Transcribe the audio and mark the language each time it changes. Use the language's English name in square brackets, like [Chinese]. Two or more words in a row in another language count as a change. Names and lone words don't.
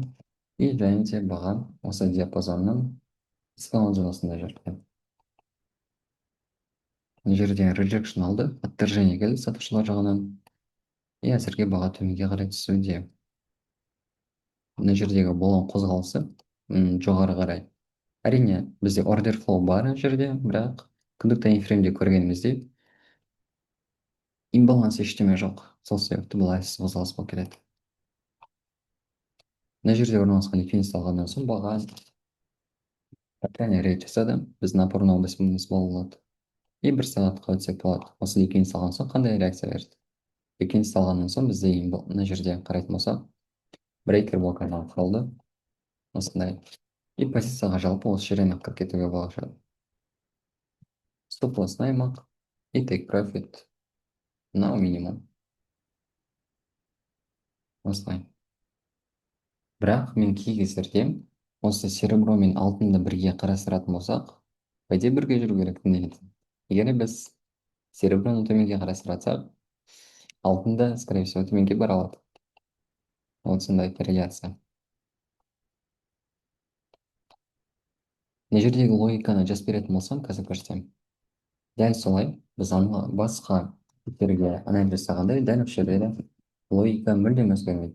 [Kazakh] И және де баға осы диапазонның скалон зонасында жүрді. Мына жерде rejection алды, отторжение келді сатушылар жағынан. И әзірге баға төменге қарай түсуде. Мына жердегі болған қозғалысы жоғары қарай. Әрине, бізде [English] order flow [Kazakh] бар ана жерде, бірақ күндік таймфреймде көргеніміздей имбаланс ештеме жоқ. Сол себепті бұл әлсіз қозғалыс болып келеді. Мына жерде орналасқан ликвидность алғаннан соң баға крайне рейд жасады. Біздің [Russian] опорный областьіміз [Kazakh] болады. И бір сағатқа өтсек болады. Осы ликвидность алған соң қандай реакция берді? Ликвидность алғаннан соң бізде мына жерде қарайтын болсақ, брейкер блокадан құрылды. Осындай. И позицияға жалпы осы жерден ақ кіріп кетуге болады. [English] stop loss [Kazakh] аймақ и [English] take profit [Russian] на минимум. [Kazakh] Осылай. Бірақ мен кей кездерде осы серебро мен алтынды бірге қарастыратын болсақ, [Russian] по идее [Kazakh] бірге жүру керек негізі. Егер біз сереброны төменге қарастырсақ, алтын да, [Russian] скорее всего, [Kazakh] төменге бара алады. Вот сондай корреляция. Мына жердегі логиканы жазып беретін болсам, қазір көрсетемін. Дәл солай, біз басқа беттерге анализ жасағанда дәл осы жерде де логика мүлдем өзгермейді.